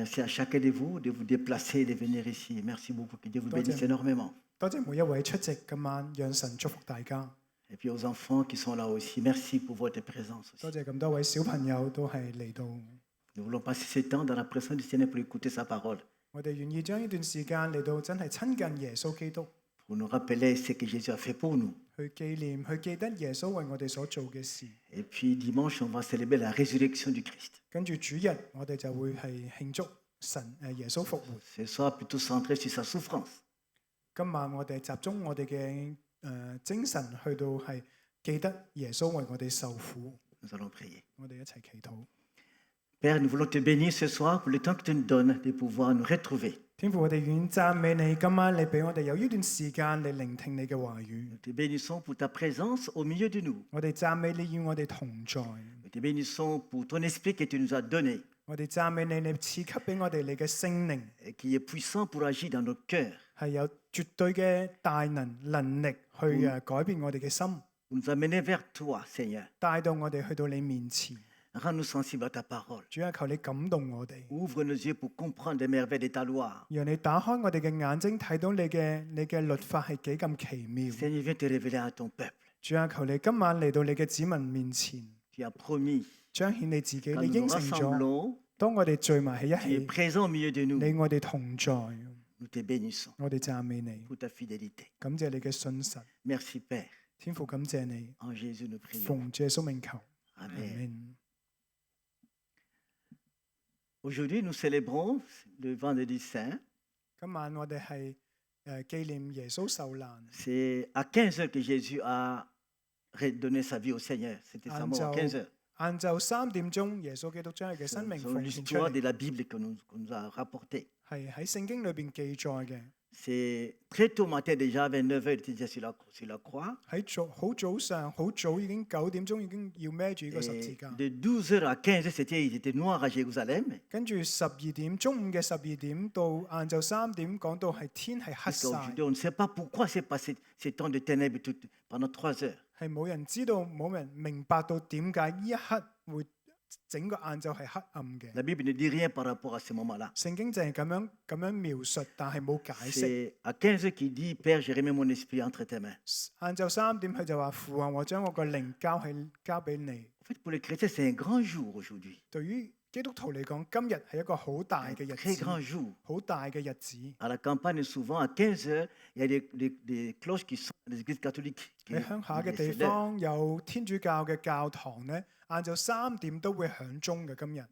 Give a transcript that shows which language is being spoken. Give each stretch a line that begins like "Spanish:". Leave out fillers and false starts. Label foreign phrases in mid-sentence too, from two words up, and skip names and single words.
French: Merci à chacun de vous déplacer et de venir ici. Merci beaucoup. Que Dieu vous bénisse énormément.
Cantonese: 多謝每一位出席今晚，讓神祝福大家。
French: Et puis aux enfants qui sont là aussi, merci pour votre présence
Cantonese: 多
French: aussi.
Cantonese: 謝咁多位小朋友都係嚟到，
French: Nous voulons passer ce temps dans la présence du Seigneur pour écouter sa parole,
Cantonese: 我哋願意將呢段時間嚟到真係親近耶穌基督，
French: pour nous rappeler ce que Jésus a fait pour nous.
Cantonese: 去紀念、去記得耶穌為我哋所做嘅事。
French: Et puis dimanche, on va célébrer la résurrection du Christ.
Cantonese: 跟住主日，我哋就會係慶祝耶穌復活。
French: Ce soir, plutôt centré sur sa souffrance.
Cantonese: 今晚我哋集中我哋嘅精神去到係記得耶穌為我哋受苦。
French: Nous allons prier.
Cantonese: 我哋一齊祈禱。
French: Père, nous voulons te bénir ce soir pour le temps que tu nous donnes de pouvoir nous retrouver.
Cantonese: 天父，我哋願讚美你，今晚你俾我哋有呢段時間嚟聆聽你嘅話語。
French: Nous te bénissons pour ta présence au milieu de nous.
Cantonese: 我哋讚美你與我哋同在。
French: Nous te bénissons pour ton esprit que tu nous as donné
Cantonese: 我哋讚美你，你賜給俾我哋你嘅聖靈，
French: et qui est puissant pour agir dans nos cœurs,
Cantonese: 係有絕對嘅大能力去改變我哋嘅心，
French: pour nous amener vers toi, Seigneur.
Cantonese: 帶到我哋去到你面前。
French: Rends-nous sensibles à ta parole.
Cantonese: 主啊，求你感動我哋，
French: Ouvre nos yeux pour comprendre les merveilles de ta loi.
Cantonese: 讓你打開我哋嘅眼睛，睇到你嘅律法係幾咁奇妙。
French: Seigneur, viens te révéler à ton peuple.
Cantonese: 主啊，求你今晚嚟到你嘅子民面前，
French: Tu as promis,
Cantonese: 彰顯你自己，
French: quand
Cantonese: 你
French: nous
Cantonese: 應
French: nous
Cantonese: 承咗，
French: rassemblons,
Cantonese: 當我哋聚埋喺一
French: tu es
Cantonese: 起，
French: présent au milieu de nous.
Cantonese: 你我哋同在，
French: Nous te bénissons
Cantonese: 我哋讚美你，
French: pour ta fidélité.
Cantonese: 感謝你嘅信實。
French: Merci, Père.
Cantonese: 天父，感謝你，
French: En Jésus, nous prions.
Cantonese: 奉主耶穌名求，
French: Amen.
Cantonese: 阿門。
French: Aujourd'hui, nous célébrons le vendredi saint.
Cantonese: 今晚我哋係紀念耶穌受難。
French: C'est à 15 heures que Jésus a redonné sa vie au Seigneur. C'était sa mort à 15 heures.
Cantonese: 晏晝3點鐘，耶穌基督將佢嘅生命
French: C'est
Cantonese: 奉獻出
French: l'histoire
Cantonese: 嚟，
French: de la Bible qu'on nous a rapportée.
Cantonese: 係喺聖經裏邊記載嘅。
French: C'est très tôt matin déjà, vers 9 heures, il était déjà sur la croix.
Cantonese: 喺好早上，好早已經9點鐘已經要孭住呢個十字
French: Et
Cantonese: 架。
French: de 12 heures à 15 heures, il était noir à Jérusalem.
Cantonese: 跟住12點，中午嘅12點到晏晝3點，講到係天係黑晒，
French: Aujourd'hui, on ne sait pas pourquoi s'est passé ces temps de ténèbres pendant 3 heures.
Cantonese: 係冇人知道，冇人明白到點解呢一刻會整個晏晝係黑暗嘅。
French: La Bible ne dit rien par rapport à ce moment-là.
Cantonese: 聖經就係咁樣描述，但係冇解釋。
French: C'est à 15 heures qu'il dit, Père, je remets mon esprit entre tes mains.
Cantonese: 晏晝3點，佢就話：父啊，我將我個靈交俾你。
French: En fait, pour les chrétiens, c'est un grand jour aujourd'hui.
Cantonese: 對於基督徒嚟講，今日係一個好大
French: Un
Cantonese: 嘅日
French: très
Cantonese: 子，
French: grand jour.
Cantonese: 好大嘅日子。
French: À la campagne, souvent, à 15 heures, il y a des cloches qui sont dans les églises catholiques.
Cantonese: 喺鄉下嘅地方有天主教嘅教堂咧，晏晝3點都會響鐘嘅。今日